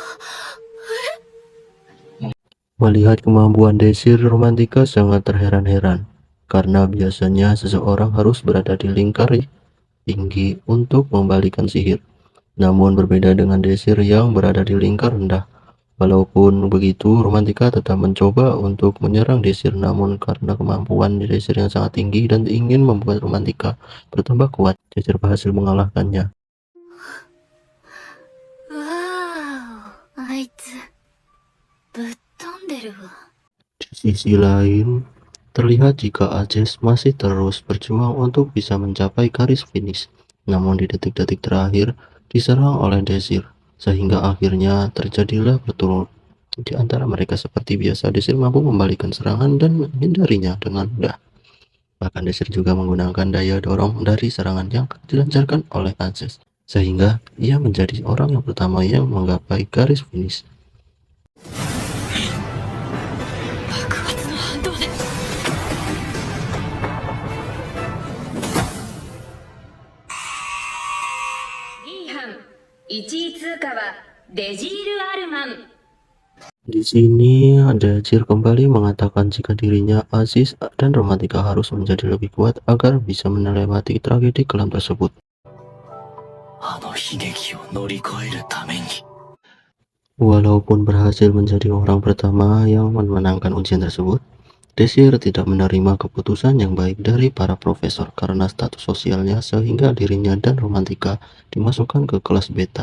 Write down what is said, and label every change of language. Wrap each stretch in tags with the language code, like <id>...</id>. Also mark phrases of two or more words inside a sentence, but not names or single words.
<id>Melihat kemampuan Desir, Romantika sangat terheran-heran, karena biasanya seseorang harus berada di lingkar tinggi untuk membalikan sihir. Namun berbeda dengan Desir yang berada di lingkar rendah. Walaupun begitu, Romantika tetap mencoba untuk menyerang Desir, namun karena kemampuan Desir yang sangat tinggi dan ingin membuat Romantika bertambah kuat, Desir berhasil mengalahkannya.</id> <ja>わーお、あいつぶっ飛んでるわ。</ja> <id>Di sisi lain, terlihat jika Aces masih terus berjuang untuk bisa mencapai garis finish, namun di detik-detik terakhir diserang oleh Desir, sehingga akhirnya terjadilah perturut di antara mereka. Seperti biasa, Desir mampu membalikan serangan dan menghindarinya dengan mudah. Bahkan Desir juga menggunakan daya dorong dari serangan yang dilancarkan oleh Aces, sehingga ia menjadi orang yang pertama yang menggapai garis finish.</id> <ja>爆発の反動で 2班1位通過はデジール・アルマン。</ja> <id>Di sini Desir kembali mengatakan jika dirinya, Aziz, dan Romantika harus menjadi lebih kuat agar bisa melewati tragedi kelam tersebut. Walaupun berhasil menjadi orang pertama yang memenangkan ujian tersebut, Desir tidak menerima keputusan yang baik dari para profesor karena status sosialnya, sehingga dirinya dan Romantika dimasukkan ke kelas beta.</id>